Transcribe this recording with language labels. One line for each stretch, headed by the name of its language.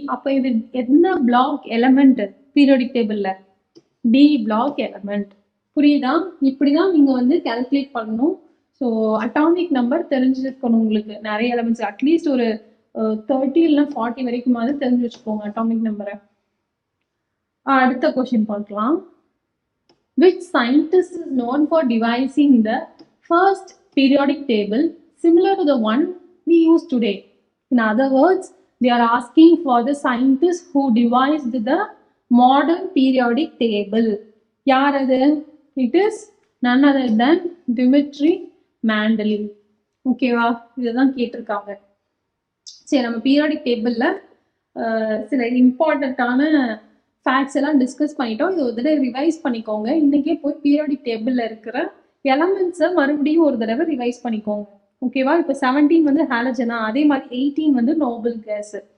Tamil: அப்போ இது என்ன பிளாக் எலமெண்ட் பீரியாடிக் டேபிள்ல, டி பிளாக் எலமெண்ட். புரியுதா? இப்படிதான் நீங்க வந்து கால்குலேட் பண்ணணும். ஸோ அட்டாமிக் நம்பர் தெரிஞ்சிருக்கணும் உங்களுக்கு, நிறைய எலமெண்ட்ஸ் அட்லீஸ்ட் ஒரு 30 இல்லைன்னா 40 வரைக்குமாவது தெரிஞ்சு வச்சுக்கோங்க அட்டாமிக் நம்பரை. அடுத்த கொஸ்டின் பார்க்கலாம்.
English: Which scientist is known for devising the first periodic table similar to the one we use today? In other words, they are asking for the scientist who devised the modern periodic table.
Tamil: யார் அது?
English: It is none other than Dmitri Mendeleev.
Tamil: ஓகேவா? இதுதான் கேட்டிருக்காங்க. சரி, நம்ம periodic டேபிளில் சில இம்பார்ட்டண்ட்டான ஃபேக்ட்ஸ் எல்லாம் டிஸ்கஸ் பண்ணிட்டோம். இது ஒரு தடவை ரிவைஸ் பண்ணிக்கோங்க. இன்றைக்கே போய் பீரியாடிக் டேபிளில் இருக்கிற எலமெண்ட்ஸை மறுபடியும் ஒரு தடவை ரிவைஸ் பண்ணிக்கோங்க. ஓகேவா? இப்போ 17 வந்து ஹாலஜனா, அதே மாதிரி 18 வந்து நோபல் கேஸ்.